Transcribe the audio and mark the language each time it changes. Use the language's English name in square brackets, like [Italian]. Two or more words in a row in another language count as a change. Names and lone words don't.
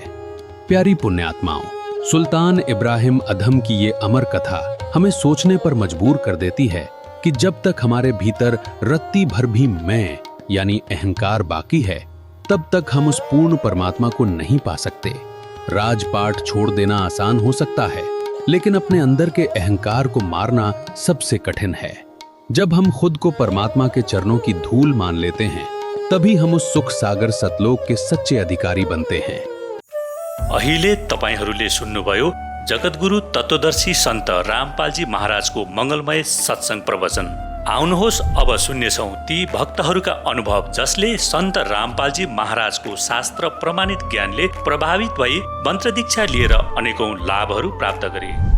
[Hindi] प्यारी पुण्यात्माओं, सुल्तान इब्राहिम अधम की ये अमर कथा हमें सोचने पर मजबूर कर देती है कि जब तक हमारे भीतर रत्ती भर भी मैं यानी अहंकार बाकी है, तब तक हम उस पूर्ण परमात्मा को नहीं पा सकते। राजपाट छोड़ देना आसान हो सकता है, लेकिन अपने अंदर के अहंकार को मारना सबसे कठिन है। जब हम खुद को परमात्मा के चरणों की धूल मान लेते हैं, तभी हम उस सुख सागर सतलोक के सच्चे अधिकारी बनते हैं। [Nepali] अहिले तपाईहरूले सुन्नुभयो जगतगुरु तत्वदर्शी सन्त रामपालजी महाराजको मंगलमय सत्संग प्रवचन। आउनुहोस् अब सुन्नेछौँ ती भक्तहरूका अनुभव जसले सन्त रामपालजी महाराजको शास्त्र प्रमाणित ज्ञानले प्रभावित भई मन्त्र दीक्षा लिएर अनेकौं लाभहरू प्राप्त गरे।